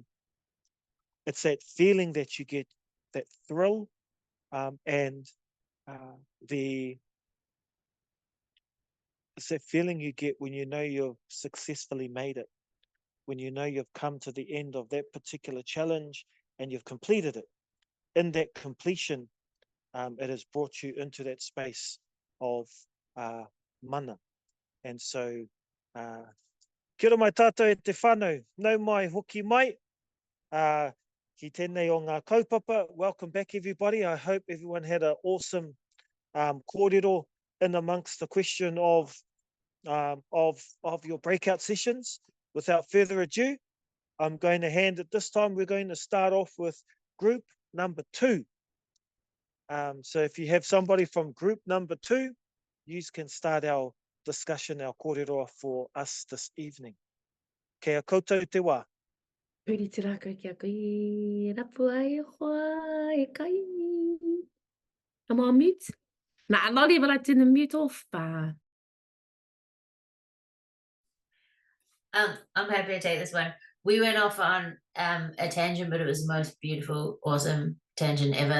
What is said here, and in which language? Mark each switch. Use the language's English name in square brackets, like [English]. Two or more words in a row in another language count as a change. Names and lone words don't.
[English] It's that feeling that you get, that thrill, and it's that feeling you get when you know you've successfully made it, when you know you've come to the end of that particular challenge and you've completed it. In that completion, it has brought you into that space of mana. And so, [Māori] kia ora mai tātou e te whānau, nau mai hoki mai, ki tēnei o ngā kaupapa. [English] Welcome back, everybody. I hope everyone had an awesome kōrero in amongst the question of your breakout sessions. Without further ado, I'm going to hand it this time. We're going to start off with group number 2. So if you have somebody from group number 2, you can start our discussion, our kōrero for us this evening. [Māori] Kia koutou te wā. Puri te rākau ki a koe, rapu ai hoa e kai. [English] Am I on mute? Nah, not even, I didn't mute off. I'm happy to take this one. We went off on a tangent, but it was the most beautiful, awesome tangent ever.